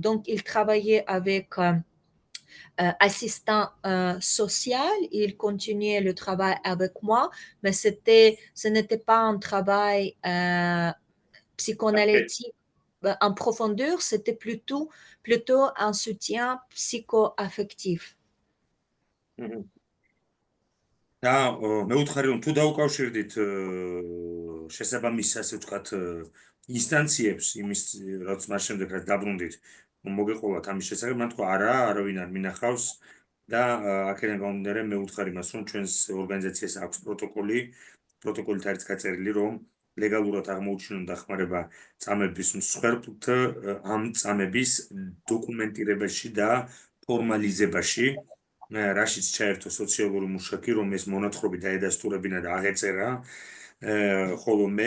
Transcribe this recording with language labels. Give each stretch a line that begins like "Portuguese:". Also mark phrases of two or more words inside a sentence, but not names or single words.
French: Donc, il travaillait avec assistant social, il continuait le travail avec moi, mais ce n'était pas un travail psychanalytique en profondeur, c'était plutôt un soutien psycho-affectif.
Georgian: და მეუთხარი რომ თუ დაუკავშირდით შესაბამის ასე ვთქვათ ინსტანციებს იმის რაც მას შემდეგ რაც დაბრუნდით მოგეყოლათ ამის შესახებ მან თქვა არა არავინ არ მინახავს და აქედან გამომდინარე მეუთხარი მას რომ ჩვენს ორგანიზაციას აქვს პროტოკოლით არის გაწერილი რომ ლეგალურად აღმოუჩინონ დახმარება წამების მსხვერპლთ ამ წამების დოკუმენტირებაში და ფორმალიზებაში რაშიც ჩაერთო სოციალური მუშაკი, რომ ეს მონათხრობი დაედასტურებინა და აღეწერა, ხოლო